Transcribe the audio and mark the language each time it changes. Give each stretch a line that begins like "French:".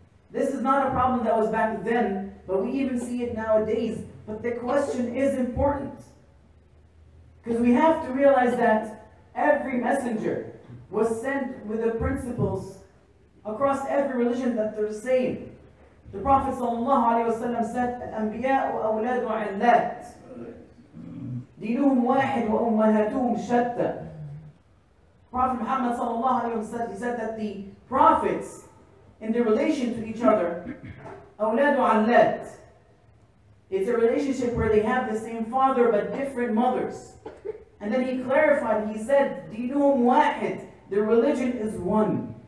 English: This is not a problem that was back then, but we even see it nowadays. But the question is important. Because we have to realize that every messenger was sent with the principles across every religion that they're the same. The Prophet ﷺ said,
Arabic: الأنبياء أولاد علات دينهم واحد وأمهاتهم شتى.
English: Prophet Muhammad ﷺ he said that the prophets, in their relation to each other,
Arabic: أولاد علات,
English: it's a relationship where they have the same father but different mothers. And then he clarified, he said,
Arabic: دينهم واحد,
English: their religion is one.